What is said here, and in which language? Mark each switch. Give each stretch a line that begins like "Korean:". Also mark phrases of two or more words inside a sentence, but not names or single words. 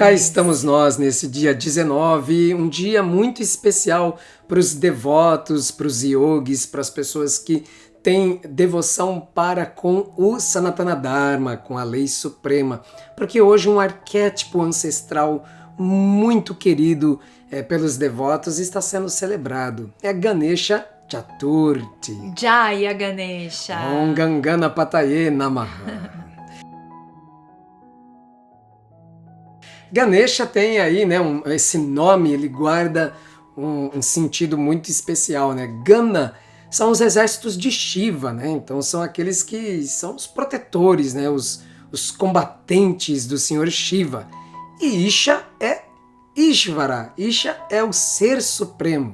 Portuguese: Cá estamos nós nesse dia 19, um dia muito especial para os devotos, para os yogis, para as pessoas que têm devoção para com o
Sanskrit: Sanatana Dharma,
Portuguese: com a lei suprema, porque hoje um arquétipo ancestral muito querido pelos devotos está sendo celebrado. É Ganesha Chaturthi.
Sanskrit: Jaya Ganesha. Om Gangana Pataye Namaha.
Portuguese: Ganesha tem aí, né, esse nome, ele guarda um sentido muito especial, né? Gana são os exércitos de Shiva, né? Então são aqueles que são os protetores, né? Os combatentes do Senhor Shiva. E Isha é Ishvara. Isha é o Ser Supremo.